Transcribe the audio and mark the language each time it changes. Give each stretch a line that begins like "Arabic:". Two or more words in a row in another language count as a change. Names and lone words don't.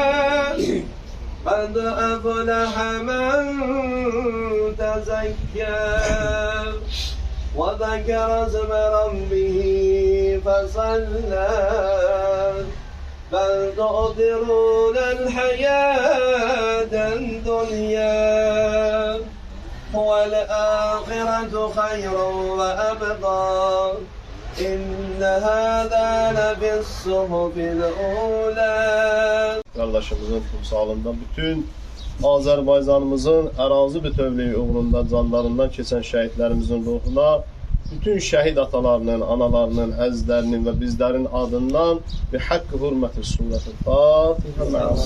Arabic: قد أفلح من تزكى وذكر اسم ربه فصلى بل تؤثرون الحياة الدنيا والآخرة خير وأبقى إن هذا لفي الصحف الأولى.
Azerbaijani: Qardaşımızın timsalında bütün Azərbaycanımızın ərazi bütövlüyü uğrunda canlarından keçən şəhidlərimizin ruhuna, bütün şəhid atalarının, analarının, əzizlərinin və bizlərin adından bir haqqı hürməti surəti Fatihə.